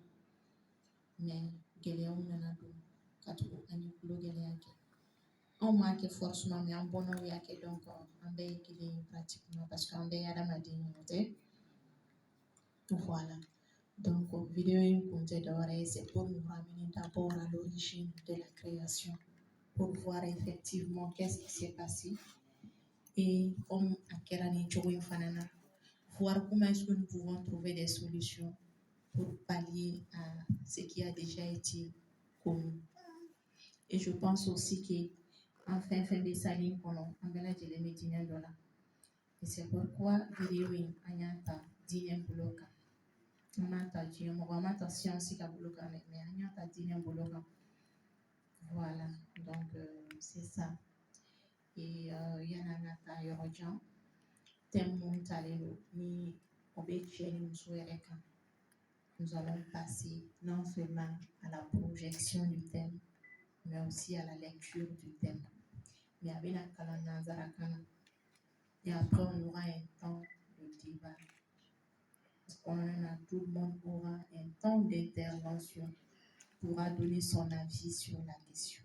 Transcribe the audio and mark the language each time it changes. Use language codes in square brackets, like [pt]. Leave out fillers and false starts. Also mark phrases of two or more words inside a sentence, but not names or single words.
[bm] Mais gɛlɛyaw nana don ka tugu an ye tulo gɛlɛya kɛ. Anw m'a kɛ [fr] forcément mais [bm] an bɔnnaw y'a kɛ donc an bɛɛ ye kelen ye [fr] pratiquement parce que [bm] an bɛɛ ye adamaden ye, o tɛ? [fr] Voilà. Donc, [bm] vidéo in kun tɛ dɔwɛrɛ ye, [fr] c'est pour nous ramener d'abord à l'origine de la création, pour voir effectivement qu'est-ce qui s'est passé. Et comme [bm] a kɛra nin cogo in fana na, [fr] voir comment est-ce que nous pouvons trouver des solutions pour pallier à ce qui a déjà été commis. Et je pense aussi que en fin de saline [bm] kɔnɔ an bɛɛ lajɛlen bɛ diinɛ dɔ la. [fr] Et c'est pourquoi [bm] vidéo in an y'a ta diinɛ bolo kan. An m'a ta diɲɛ mɔgɔ an m'a ta science ka bolo kan dɛ, mais an y'a ta diinɛ bolo kan. [fr] Voilà, donc c'est ça. [bm] Et yanni an ka taa yɔrɔ jan, thème mun talen don ni o bɛ cɛ ni muso yɛrɛ kan. [fr] nous allons passer non seulement à la projection du thème, mais aussi à la lecture du thème. Mais avec la Kalana Zarakana. Et après, on aura un temps de débat. Tout le monde aura un temps d'intervention, pourra donner son avis sur la question.